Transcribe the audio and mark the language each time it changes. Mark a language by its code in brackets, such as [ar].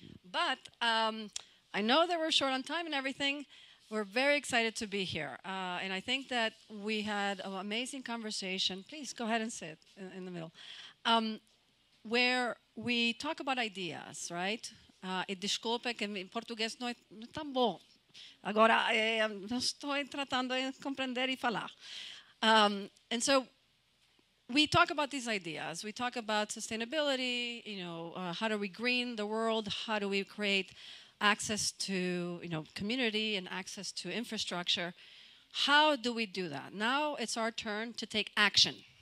[en] But I know that we're short on time and everything. We're very excited to be here. And I think that we had an amazing conversation. Please go ahead and sit in the middle. Where we talk about ideas, right? [pt] E desculpa que em português não é tão bom. Agora, eu estou tratando de compreender e falar. [en] And so we talk about these ideas. We talk about sustainability, how do we green the world? How do we create access to, community and access to infrastructure? How do we do that? Now it's our turn to take action.